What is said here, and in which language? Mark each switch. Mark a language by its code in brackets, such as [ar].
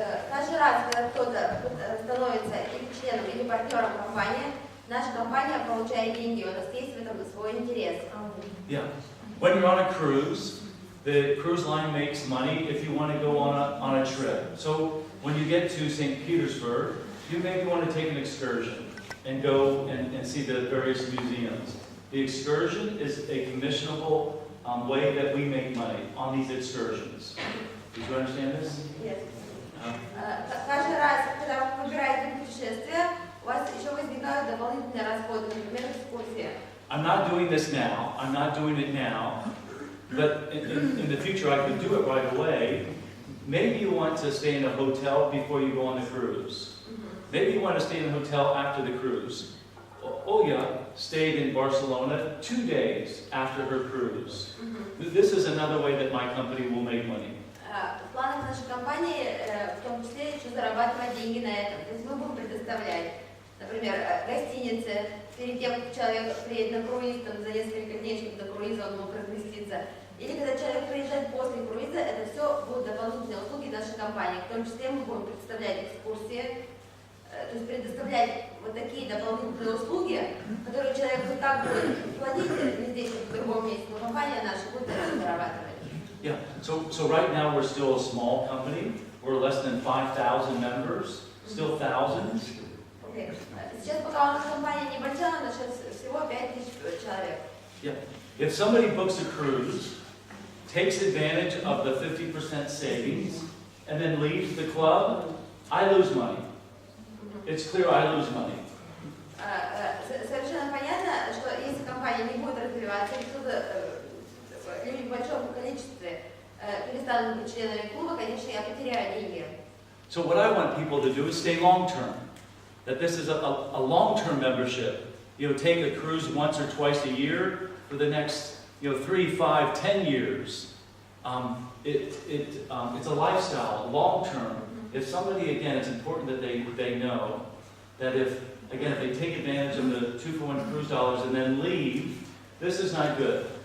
[ru] Каждый раз, когда кто-то становится или членом, или партнером компании, наша компания получает деньги, у нас есть в этом свой интерес. [en] Yeah. When you're on a cruise, the cruise line makes money if you want to go on a trip. So when you get to St. Petersburg, you maybe want to take an excursion and go and see the various museums. The excursion is a commissionable way that we make money on these excursions. Did you understand this? Yes. [ru] Каждый раз, когда вы выбираете путешествие, у вас еще возникают дополнительные расходы, например, экскурсия. [en] I'm not doing this now. I'm not doing it now. But in the future, I could do it right away. Maybe you want to stay in a hotel before you go on the cruise. Maybe you want to stay in a hotel after the cruise. Olga stayed in Barcelona 2 days after her cruise. This is another way that my company will make money. [ru] В планах нашей компании, в том числе, еще зарабатывать деньги на этом. То есть мы будем предоставлять, например, гостиницы. Перед тем, как человек приедет на круиз, там, за несколько дней, чтобы до круиза он мог разместиться. Или когда человек приезжает после круиза, это все будут дополнительные услуги нашей компании. В том числе мы будем представлять экскурсии, то есть предоставлять вот такие дополнительные услуги, которые человек и так будет платить не здесь, а в другом месте, но компания наша будет зарабатывать. [en] Yeah, so right now we're still a small company. We're less than 5,000 members, still thousands. Okay. [ru] Сейчас пока у нас компания небольшая, у нас сейчас всего 5000 человек. [en] Yeah. If somebody books a cruise, takes advantage of the 50% savings, and then leaves the club, I lose money. It's clear I lose money. [ru] Совершенно понятно, что если компания не будет развиваться, и кто-то люди в большом количестве перестанут быть членами клуба, конечно, я потеряю деньги. [en] So what I want people to do is stay long-term. That this is a long-term membership. You know, take a cruise once or twice a year for the next, 3, 5, 10 years. It's a lifestyle, long-term. If somebody, again, it's important that they know that if they take advantage of the 2-for-1 cruise dollars and then leave, this is not good.